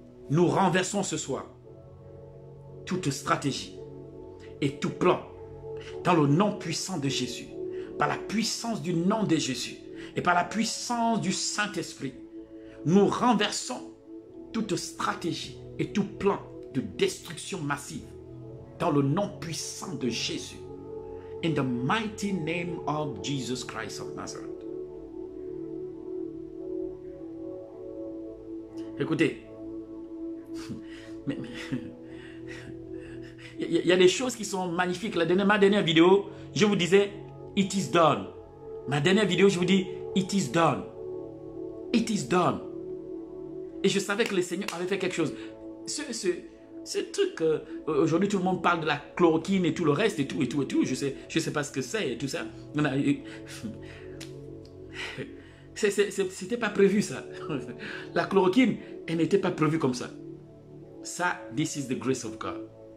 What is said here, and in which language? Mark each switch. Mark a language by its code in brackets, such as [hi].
[fr] Nous renversons ce soir toute stratégie et tout plan dans le nom puissant de Jésus, par la puissance du nom de Jésus et par la puissance du Saint-Esprit. Nous renversons toute stratégie et tout plan de destruction massive dans le nom puissant de Jésus. [en] In the mighty name of Jesus Christ of Nazareth. [fr] Écoutez, il y a des choses qui sont magnifiques. Ma dernière vidéo, je vous disais, [en] it is done. [fr] Ma dernière vidéo, je vous dis, [en] it is done. It is done. [fr] Et je savais que le Seigneur avait fait quelque chose. Ce truc, aujourd'hui tout le monde parle de la chloroquine et tout le reste et tout. Je sais pas ce que c'est et tout ça. C'était pas prévu ça. La chloroquine, elle n'était pas prévue comme ça. [en] Ça, this is the grace of God.